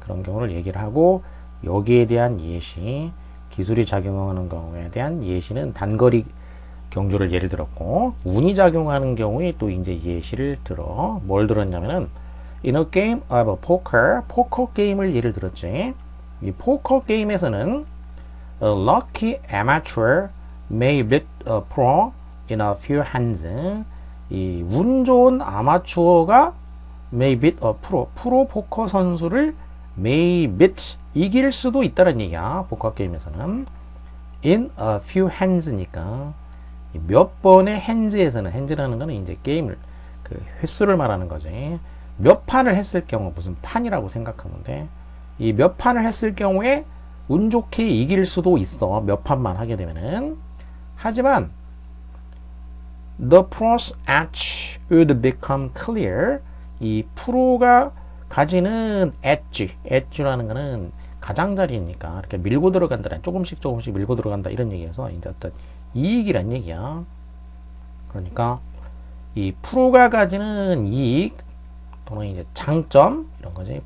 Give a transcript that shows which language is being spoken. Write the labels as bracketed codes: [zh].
[ko] 그런 경우를 얘기를 하고 여기에 대한 예시, 기술이 작용하는 경우에 대한 예시는 단거리 경주를 예를 들었고 운이 작용하는 경우에 또 이제 예시를 들어. 뭘 들었냐면은 [en] In a game of poker, [ko] 포커 게임을 예를 들었지. 이 포커 게임에서는 [en] A lucky amateur may beat a pro in a few hands. [ko] 이 운 좋은 아마추어가 [en] may beat a [ko] 프로 포커 선수를 [en] may beat [ko] 이길 수도 있다는 얘기야. 포커 게임에서는 [en] in a few hands [ko] 니까 몇 번의 핸즈에서는 핸즈라는 거는 이제 게임을 그 횟수를 말하는 거지. 몇 판을 했을 경우 무슨 판이라고 생각하면 돼. 이 몇 판을 했을 경우에 운 좋게 이길 수도 있어. 몇 판만 하게 되면은. 하지만 [en] the pro's edge would become clear. [ko] 이 프로가 가지는 edge라는 거는 가장자리니까 이렇게 밀고 들어간다. 조금씩 밀고 들어간다 이런 얘기에서 이제 어떤 이익이란 얘기야. 그러니까 이 프로가 가지는 이익 또는 이제 장점 이런 거지.